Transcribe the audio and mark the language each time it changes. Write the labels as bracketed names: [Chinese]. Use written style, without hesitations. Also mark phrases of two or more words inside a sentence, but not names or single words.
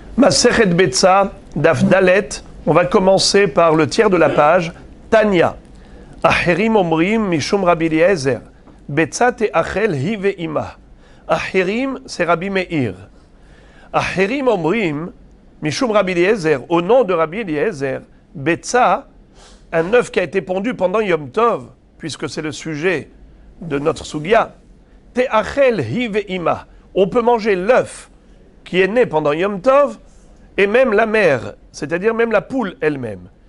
[Hebrew] מסכת ביצה, דף ד, [French] on va commencer par le tiers de la page. [Hebrew] תניא. אחרים אומרים משום רבי אליעזר. ביצה תיאכל היא ואמה. Acherim, c'est Rabbi Meir. אחרים אומרים משום רבי אליעזר. [French] Au nom de Rabbi Eliezer, Betsa, un œuf qui a été pondu pendant Yom Tov, puisque c'est le sujet de notre Sugya. [Hebrew] תיאכל היא ואמה. [French] On peut manger l'œuf qui est né pendant Yom Tov, et même la mère, c'est-à-dire même la poule elle-même.